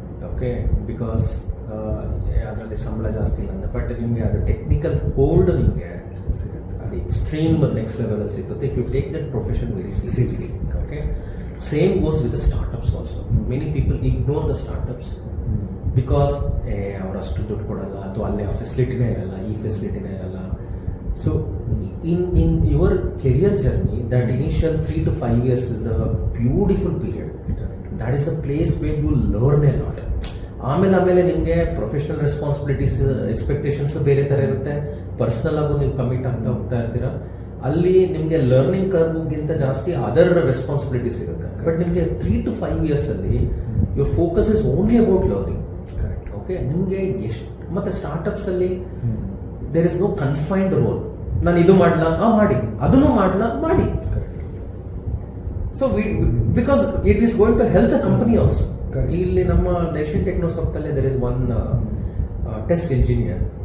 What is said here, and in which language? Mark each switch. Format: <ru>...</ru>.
<kn>Okay, because ಅದರಲ್ಲಿ ಸಂಬಳ ಜಾಸ್ತಿ ಇಲ್ಲ ಅಂತ, ಬಟ್ ನಿಮಗೆ ಅದು ಟೆಕ್ನಿಕಲ್ ಹೋಲ್ಡ್ ನಿಮಗೆ ಅದು ಎಕ್ಸ್ಟ್ರೀಮ್ ನೆಕ್ಸ್ಟ್ ಲೆವೆಲಲ್ಲಿ ಸಿಗುತ್ತೆ</kn> <en>If you take that profession very seriously. Okay, same goes with the startups also. Many people ignore the startups because</en> <kn>ಅವರಷ್ಟು ದುಡ್ಡು ಕೊಡಲ್ಲ, ಅಥವಾ ಅಲ್ಲೇ ಆ ಫೆಸಿಲಿಟಿನೇ ಇರಲ್ಲ,</kn> <en>ಈ ಫೆಸಿಲಿಟಿನೇ ಇರಲ್ಲ. So in your career journey, that initial 3 to 5 years is the beautiful period. That is a place where you learn a lot.</en> <kn>ಆಮೇಲೆ ನಿಮಗೆ ಪ್ರೊಫೆಷನಲ್ ರೆಸ್ಪಾನ್ಸಿಬಿಲಿಟೀಸ್, ಎಕ್ಸ್ಪೆಕ್ಟೇಷನ್ಸ್ ಬೇರೆ ಥರ ಇರುತ್ತೆ. ಪರ್ಸ್ನಲ್ ಆಗು ನೀವು ಕಮಿಟ್ ಆಗ್ತಾ ಹೋಗ್ತಾ ಇರ್ತೀರಾ. ಅಲ್ಲಿ ನಿಮಗೆ ಲರ್ನಿಂಗ್ ಕರ್ವ್ಗಿಂತ ಜಾಸ್ತಿ ಅದರ್ ರೆಸ್ಪಾನ್ಸಿಬಿಲಿಟೀಸ್ ಇರುತ್ತೆ.</kn> <en>But ನಿಮಗೆ 3 to 5 years ಅಲ್ಲಿ your focus is only about learning. Okay,</en> <kn>ನಿಮಗೆ ಎಷ್ಟು, ಮತ್ತೆ</kn> <en>Startups ಅಲ್ಲಿ there is no confined role.</en> <kn>ನಾನು ಇದು ಮಾಡಲ, ಮಾಡಿ,</kn> <en>ಅದನ್ನು ಮಾಡಲ, ಮಾಡಿ. So because it is going to help the company also.</en> <kn>ಇಲ್ಲಿ ನಮ್ಮ</kn> <en>Dyashin Technosoft ಅಲ್ಲಿ there is one test engineer.</en>